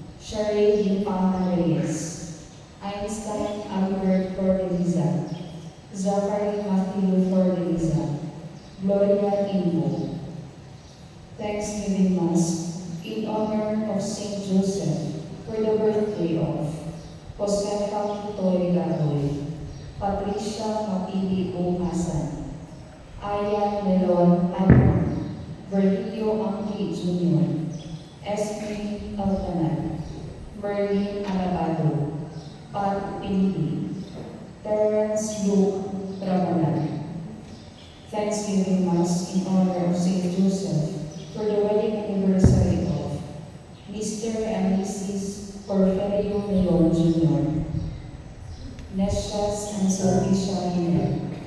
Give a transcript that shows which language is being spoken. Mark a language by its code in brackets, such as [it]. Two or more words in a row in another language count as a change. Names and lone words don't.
[en] Sherry Infanta Reyes, Einstein Albert Cordeliza, Zachary Matthew Cordeliza, Gloria Imbo. Thanksgiving Mass in honor of Saint Joseph for the birthday of Josefa Toy Lagoy, Patricia Mapili Umasan, Aya Melon Alman, Virgilio Angki Jr., Esme Altanan, Merlin Alabado, Pat Pinti, Terence Luke Ramalan. Thanksgiving Mass in honor of Saint Joseph for the wedding anniversary of Mr. and Mrs. Porfirio Melon Jr., Nesias and Sulpicia Hiner.